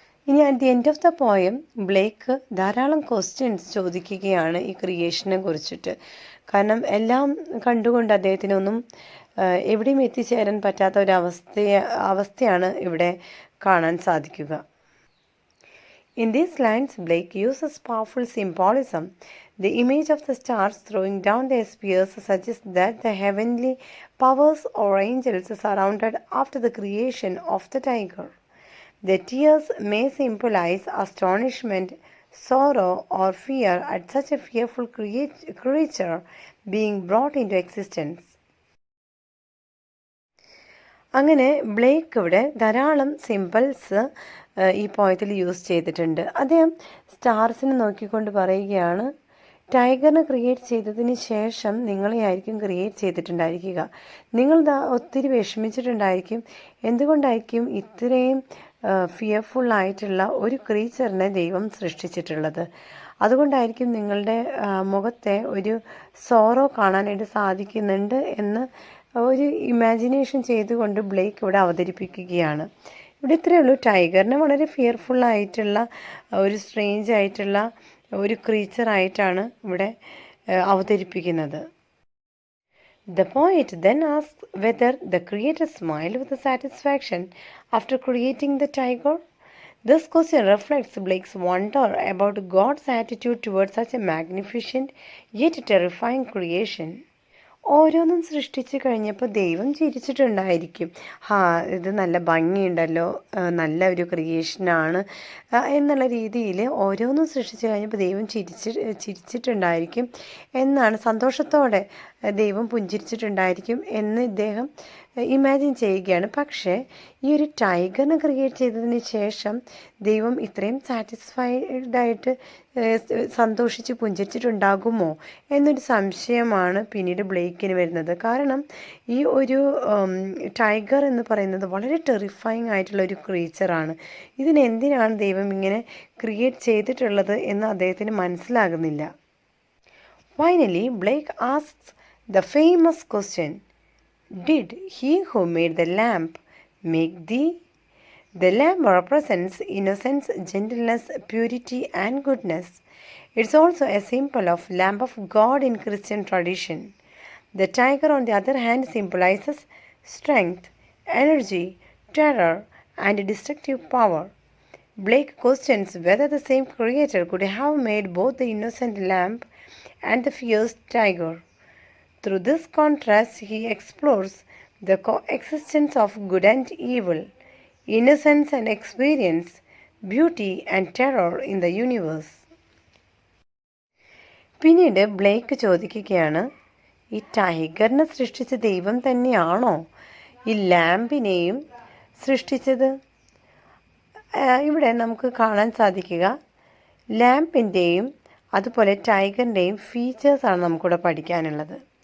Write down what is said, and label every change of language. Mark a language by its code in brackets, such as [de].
[ml] ഇനി [en] at the end of the poem [ml] Blake ധാരാളം questions ചോദിക്കുകയാണ് ഈ ക്രിയേഷനെ കുറിച്ചിട്ട്. കാരണം എല്ലാം കണ്ടുകൊണ്ട് അദ്ദേഹത്തിനൊന്നും എവിടെയും എത്തിച്ചേരാൻ പറ്റാത്ത ഒരു അവസ്ഥയാണ് ഇവിടെ കാണാൻ സാധിക്കുക. [en] In these lines, Blake uses powerful symbolism. The image of the stars throwing down their spears suggests that the heavenly powers or angels surrounded after the creation of the tiger. The tears may symbolize astonishment, sorrow, or fear at such a fearful creature being brought into existence. [ml] അങ്ങനെ Blake ഇവിടെ ധാരാളം symbols ഈ പോയത്തിൽ use ചെയ്തിട്ടുണ്ട്. അദ്ദേഹം സ്റ്റാർസിനെ നോക്കിക്കൊണ്ട് പറയുകയാണ്, ടൈഗറിനെ create ചെയ്തതിന് ശേഷം നിങ്ങളെ ആയിരിക്കും ക്രിയേറ്റ് ചെയ്തിട്ടുണ്ടായിരിക്കുക. നിങ്ങൾ ഒത്തിരി വിഷമിച്ചിട്ടുണ്ടായിരിക്കും. എന്തുകൊണ്ടായിരിക്കും ഇത്രയും ഫിയർഫുള്ളായിട്ടുള്ള ഒരു ക്രീച്ചറിനെ ദൈവം സൃഷ്ടിച്ചിട്ടുള്ളത്? അതുകൊണ്ടായിരിക്കും നിങ്ങളുടെ മുഖത്തെ ഒരു സോറോ കാണാനായിട്ട് സാധിക്കുന്നുണ്ട് എന്ന് ഒരു ഇമാജിനേഷൻ ചെയ്തുകൊണ്ട് ബ്ലേക്ക് ഇവിടെ അവതരിപ്പിക്കുകയാണ്. ഇവിടെ ഇത്രയേ ഉള്ളൂ. ടൈഗറിനെ വളരെ ഫിയർഫുള്ളായിട്ടുള്ള ഒരു സ്ട്രേഞ്ച് ആയിട്ടുള്ള ഒരു ക്രീച്ചറായിട്ടാണ് ഇവിടെ അവതരിപ്പിക്കുന്നത്. [en] The poet then asks whether the creator smiled with satisfaction after creating the tiger. This question reflects Blake's wonder about God's attitude towards such a magnificent yet terrifying creation. [ml] ഓരോന്നും സൃഷ്ടിച്ച് കഴിഞ്ഞപ്പോൾ ദൈവം ചിരിച്ചിട്ടുണ്ടായിരിക്കും. ഇത് നല്ല ഭംഗിയുണ്ടല്ലോ, നല്ല ഒരു ക്രിയേഷനാണ് എന്നുള്ള രീതിയിൽ ഓരോന്നും സൃഷ്ടിച്ച് കഴിഞ്ഞപ്പോൾ ദൈവം ചിരിച്ചിട്ടുണ്ടായിരിക്കും എന്നാണ്, സന്തോഷത്തോടെ ദൈവം പുഞ്ചിരിച്ചിട്ടുണ്ടായിരിക്കും എന്ന് ഇദ്ദേഹം ഇമാജിൻ ചെയ്യുകയാണ്. പക്ഷേ ഈ ഒരു ടൈഗറിനെ ക്രിയേറ്റ് ചെയ്തതിന് ശേഷം ദൈവം ഇത്രയും സാറ്റിസ്ഫൈഡായിട്ട് സന്തോഷിച്ച് പുഞ്ചിരിച്ചിട്ടുണ്ടാകുമോ എന്നൊരു സംശയമാണ് പിന്നീട് ബ്ലേക്കിന് വരുന്നത്. കാരണം ഈ ഒരു ടൈഗർ എന്ന് പറയുന്നത് വളരെ ടെറിഫൈങ് ആയിട്ടുള്ള ഒരു ക്രീച്ചറാണ്. ഇതിനെന്തിനാണ് ദൈവം ഇങ്ങനെ ക്രിയേറ്റ് ചെയ്തിട്ടുള്ളത് എന്ന് അദ്ദേഹത്തിന് മനസ്സിലാകുന്നില്ല. [en] Finally, Blake asks the famous question, did he who made the lamp make thee? The lamp represents innocence, gentleness, purity, and goodness. It's also a symbol of Lamb of God in Christian tradition. The tiger, on the other hand, symbolizes strength, energy, terror, and destructive power. Blake questions whether the same creator could have made both the innocent lamb and the fierce tiger. Through this contrast, he explores the coexistence of good and evil, innocence and experience, beauty and terror in the universe. [ml] പിന്നീട് Blake ചോദിക്കുകയാണ്, ഈ ടൈഗറിനെ സൃഷ്ടിച്ച ദൈവം തന്നെയാണോ ഈ ലാമ്പിനെയും സൃഷ്ടിച്ചത്? ഇവിടെ നമുക്ക് കാണാൻ സാധിക്കുക, ലാമ്പിൻ്റെയും അതുപോലെ ടൈഗറിൻ്റെയും ഫീച്ചേഴ്സാണ് നമുക്കിവിടെ പഠിക്കാനുള്ളത്.